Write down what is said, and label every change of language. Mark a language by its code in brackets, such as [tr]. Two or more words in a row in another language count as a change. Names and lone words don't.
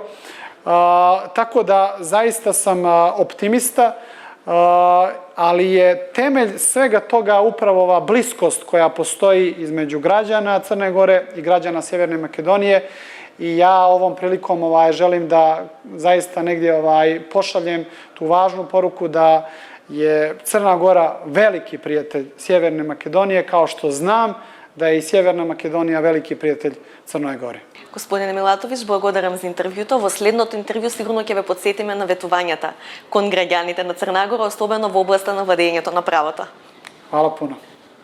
[sr] Tako da zaista sam optimista, ali je temelj svega toga upravo ova bliskost koja postoji između građana Crne Gore i građana Sjeverne Makedonije. I ja ovom prilikom želim da zaista negdje pošaljem tu važnu poruku da je Crna Gora veliki prijatelj Sjeverne Makedonije, kao što znam da je i Sjeverna Makedonija veliki prijatelj Crnoj Gori. [mk] Господине Милатович, благодарам за интервјуто. Во следното интервју сигурно ќе ве подсетиме на ветувањата кон граѓаните на Црна Гора, особено во областа на владењето на правото. [sr] Hvala puno.